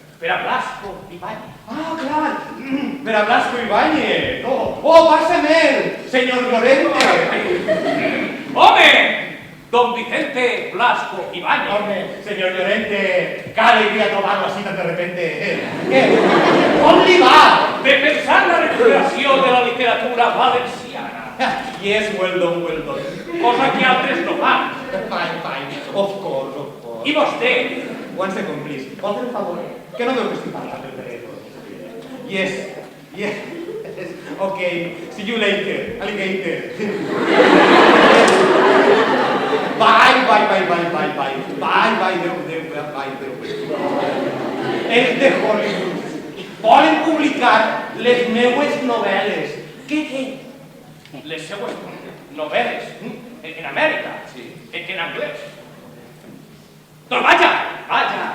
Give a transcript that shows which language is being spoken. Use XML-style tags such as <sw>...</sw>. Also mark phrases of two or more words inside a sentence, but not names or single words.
<ca>per a Blasco Ibáñez. Ah, clar, per a Blasco Ibáñez. Oh, pásame, senyor Llorente. ¡Home! Don Vicente Blasco Ibáñez. Home, senyor Llorente,</ca> <es>qué alegría trobarlo así tan de repente.</es> <ca>On li va? Defensar la recuperació de la literatura valenciana.</ca> <en>Yes, well done, well done.</en> <ca>Cosa que altres no fan.</ca> <en>Fine, of course.</en> <ca>I vostè?</ca> <en>One second, please.</en> <ca>Vol fer un favor? Que no veu que estic parlant del telèfon?</ca> <en>Yes. Okay, see you later, alligator. Bye,</en> <ca>Déu. És de Hollywood. Volen publicar les meues novel·les. Què? Les seues novel·les. En Amèrica. Sí. En anglès. Doncs vaja.</ca>